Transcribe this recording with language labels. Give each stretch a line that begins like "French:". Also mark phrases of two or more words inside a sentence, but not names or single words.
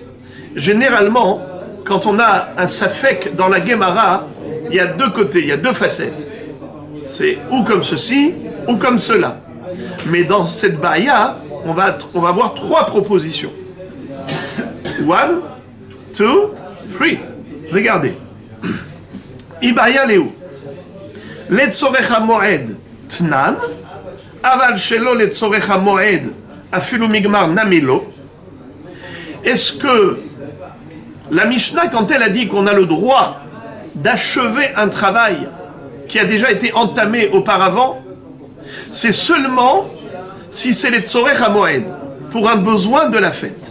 French: Généralement, quand on a un safek dans la Gemara, il y a 2 côtés, il y a 2 facettes. C'est ou comme ceci, ou comme cela. Mais dans cette baya, on va avoir 3 propositions. One, 2, 3. Regardez.
Aramaic: איבעיא להו. לצורך המועד תנן אבל שלא לצורך המועד אפילו מגמר נמי לא.
French: Est-ce que la Mishnah, quand elle a dit qu'on a le droit d'achever un travail qui a déjà été entamé auparavant, c'est seulement si c'est les
Hebrew: צורך המועד,
French: pour un besoin de la fête.